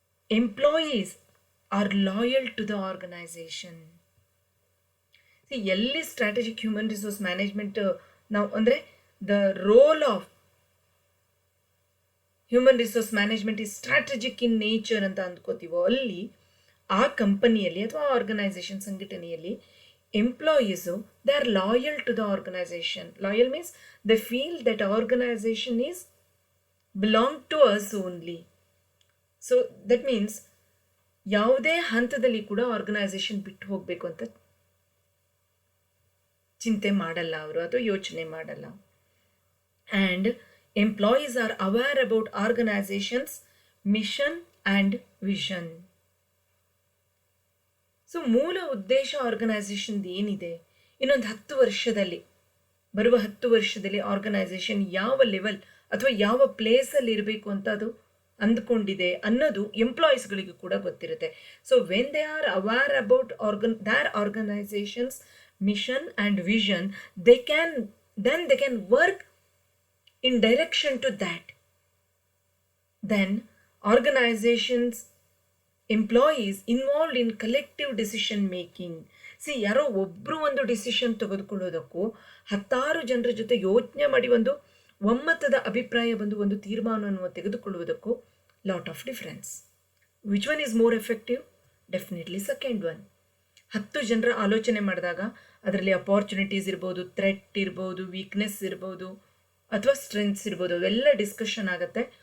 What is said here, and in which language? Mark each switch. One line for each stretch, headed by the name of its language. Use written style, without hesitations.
English: employees are loyal to the organization. See, ಎಲ್ಲಿ strategic human resource management ನಾವು ಅಂದರೆ the role of human resource management is strategic in nature
Kannada: ಅಂತ ಅಂದ್ಕೋತೀವೋ ಅಲ್ಲಿ ಆ ಕಂಪನಿಯಲ್ಲಿ ಅಥವಾ
English: Organization ಸಂಘಟನೆಯಲ್ಲಿ employees they are loyal to the organization. Loyal means they feel that organization is belong to us only. So that means
Kannada: ಯಾವುದೇ ಹಂತದಲ್ಲಿ ಕೂಡ organisation ಬಿಟ್ಟು ಹೋಗಬೇಕು ಅಂತ ಚಿಂತೆ ಮಾಡಲ್ಲ ಅವರು ಅಥವಾ ಯೋಚನೆ ಮಾಡಲ್ಲ.
English: And employees are aware about organizations mission and vision.
Kannada: So ಮೂಲ ಉದ್ದೇಶ ಆರ್ಗನೈಸೇಷನ್ದು ಏನಿದೆ, ಇನ್ನೊಂದು 10 ವರ್ಷದಲ್ಲಿ, ಬರುವ 10 ವರ್ಷದಲ್ಲಿ ಆರ್ಗನೈಸೇಷನ್ ಯಾವ ಲೆವೆಲ್ ಅಥವಾ ಯಾವ ಪ್ಲೇಸಲ್ಲಿ ಇರಬೇಕು ಅಂತ ಅದು ಅಂದ್ಕೊಂಡಿದೆ ಅನ್ನೋದು ಎಂಪ್ಲಾಯೀಸ್ಗಳಿಗೂ ಕೂಡ ಗೊತ್ತಿರುತ್ತೆ.
English: So when they are aware about their organizations mission and vision, they can work in direction to that. Then organizations employees involved in collective decision making.
Kannada: C ಯಾರೋ ಒಬ್ಬರು ಒಂದು ಡಿಸಿಷನ್ ತೆಗೆದುಕೊಳ್ಳೋದಕ್ಕೂ 10 ಜನರ ಜೊತೆ ಯೋಚನೆ ಮಾಡಿ ಒಂದು ಒಮ್ಮತದ ಅಭಿಪ್ರಾಯ ಬಂದು ಒಂದು ತೀರ್ಮಾನವನ್ನು ತೆಗೆದುಕೊಳ್ಳುವುದಕ್ಕೂ
English: Lot of difference. Which one is more effective? Definitely second one.
Kannada: 10 ಜನರ ಆಲೋಚನೆ ಮಾಡಿದಾಗ ಅದರಲ್ಲಿ ಅಪಾರ್ಚುನಿಟೀಸ್ ಇರ್ಬೋದು, ಥ್ರೆಟ್ ಇರ್ಬೋದು, ವೀಕ್ನೆಸ್ ಇರ್ಬೋದು ಅಥವಾ ಸ್ಟ್ರೆಂತ್ಸ್ ಇರ್ಬೋದು, ಅವೆಲ್ಲ ಡಿಸ್ಕಷನ್ ಆಗುತ್ತೆ.